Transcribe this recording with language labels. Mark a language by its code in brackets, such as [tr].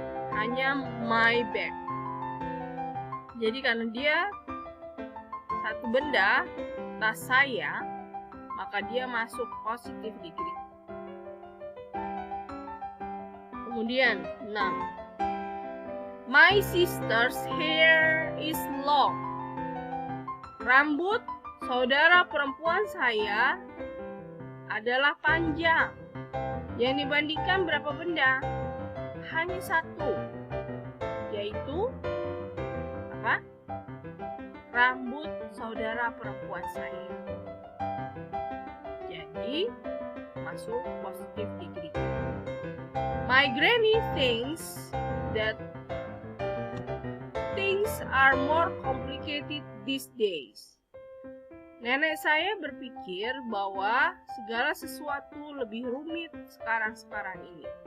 [id] Hanya [en] my bag. [id] Jadi karena dia 1 benda, tas saya, maka dia masuk positive degree. Kemudian [en] 6, my sister's hair is long. [id] Rambut saudara perempuan saya adalah panjang. Yang dibandingkan berapa benda? Hanya 1, yaitu apa? Rambut saudara perempuan saya. Jadi masuk positive degree. [en] My granny thinks that things are more complicated these days. [id] Nenek saya berpikir bahwa segala sesuatu lebih rumit sekarang ini.